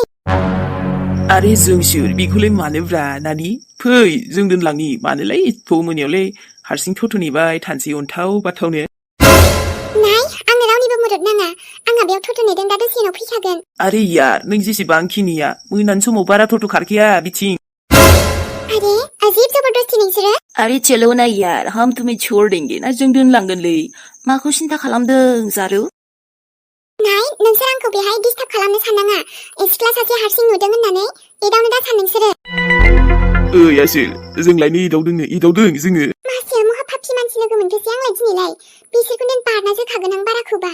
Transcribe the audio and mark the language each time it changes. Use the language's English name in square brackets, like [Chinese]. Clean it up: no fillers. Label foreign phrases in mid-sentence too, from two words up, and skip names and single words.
[Bodo] आरे जोंसोर बेखौलाय मानोब्रा नानि फै जों दोनलांनि मानोलाय एथ' मोनायावलाय हारसिं थथ' नेबाय थानसै अन्थाव बाथावनो नाय आंनो रावनिबो मदद नाङा आंहा बेयाव थथ' नेदों दा दसे उनाव फैखागोन [Hindi] अरे यार [Bodo] नों जेसेबांखि नेया मोनानि समाव बारा थथ' खारखाया बिथिं [Hindi] अरे अजीब जबरदस्ती [Bodo] नोंसोरो [Hindi] अरे चलो ना यार हम तुम्हें छोड़ देंगे ना [Bodo] जों दोनलांगोनलै माखौ सिन्था खालामदों जारौ नाय नोंसोर आंखौ बेहाय डिस्टार्ब खालामनो साननाङा सिख्ला सासे हारसिं नुदों होननानै एदावनो दा सान नोंसोरो ओइ आसोल जोंलाय नै एदावदों जोङो मासेया महा फाफि मानसि लोगो मोनखोसै आंलाय दिनैलाय बिसोरखौ नों बारना जोखागोन आं बाराखौबा